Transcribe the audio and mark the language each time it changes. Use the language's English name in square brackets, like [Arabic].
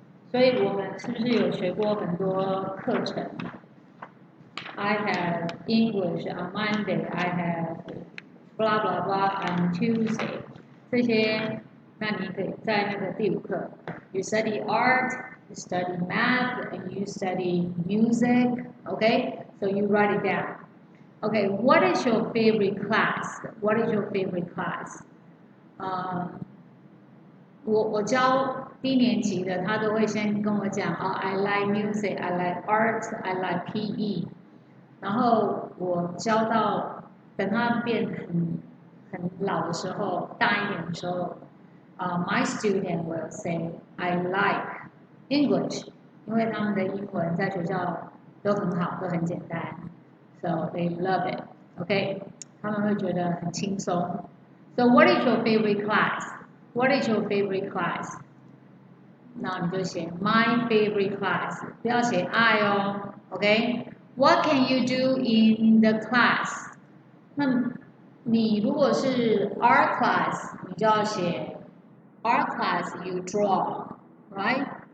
[Chinese] 所以我们是不是有学过很多课程 ？ [English] I have English on Monday. I have blah blah blah on Tuesday. [Chinese] 这些，那你可以在那个第5课 [English] ，you study art, you study math, and you study music. Okay, so you write it down. Okay, what is your favorite class? What is your favorite class? [Chinese] 我教低年级的，他都会先跟我讲 [English] I like music, I like art, I like PE。 [Chinese] 然后我教到等他变很老的时候，大一点的时候， [English] my student will say I like English， [Chinese] 因为他们的英文在学校都很好，都很简单 ， [English] so they love it。 [Chinese] OK， 他们会觉得很轻松。 [English] So what is your favorite class? What is your favorite class? [Chinese] 那你就写 [English] my favorite class， [Chinese] 不要写 I 哦 [English] ，OK？What can you do in the class？ [Chinese] 那你如果是 art class， 你就要写 [English] art class you draw，right？